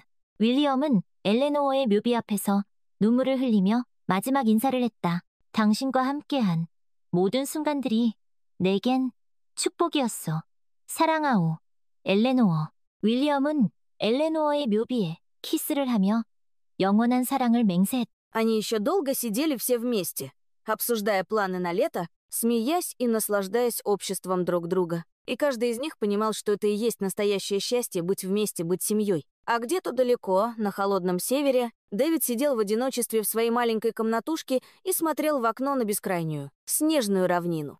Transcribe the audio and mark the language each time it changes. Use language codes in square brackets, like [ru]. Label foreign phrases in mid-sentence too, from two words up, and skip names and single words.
[ko] 윌리엄은 엘레노어의 묘비 앞에서 눈물을 흘리며 마지막 인사를 했다. 당신과 함께한 모든 순간들이 내겐 축복이었어. 사랑하오, 엘레노어. 윌리엄은 엘레노어의 묘비에 키스를 하며 영원한 사랑을 맹세했다. [ru] Они еще долго сидели все вместе, обсуждая планы на лето, смеясь и наслаждаясь обществом друг друга. И каждый из них понимал, что это и есть настоящее счастье — быть вместе, быть семьей. А где-то далеко, на холодном севере, Дэвид сидел в одиночестве в своей маленькой комнатушке и смотрел в окно на бескрайнюю, снежную равнину.